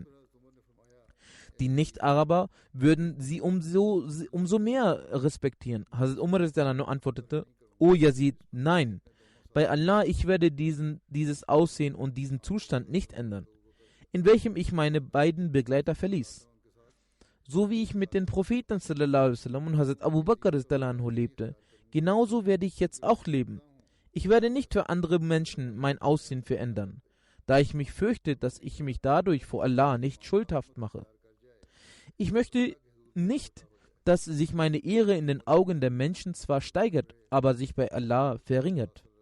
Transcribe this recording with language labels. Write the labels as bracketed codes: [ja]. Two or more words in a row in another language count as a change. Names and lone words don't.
[de] Die Nicht-Araber würden sie umso mehr respektieren. Hazrat Umar antwortete: O Yazid, nein, bei Allah, ich werde dieses Aussehen und diesen Zustand nicht ändern, in welchem ich meine beiden Begleiter verließ. So wie ich mit den Propheten [ar] صلى الله عليه وسلم [de] und Hazrat Abu Bakr lebte, genauso werde ich jetzt auch leben. Ich werde nicht für andere Menschen mein Aussehen verändern, da ich mich fürchte, dass ich mich dadurch vor Allah nicht schuldhaft mache. Ich möchte nicht, dass sich meine Ehre in den Augen der Menschen zwar steigert, aber sich bei Allah verringert.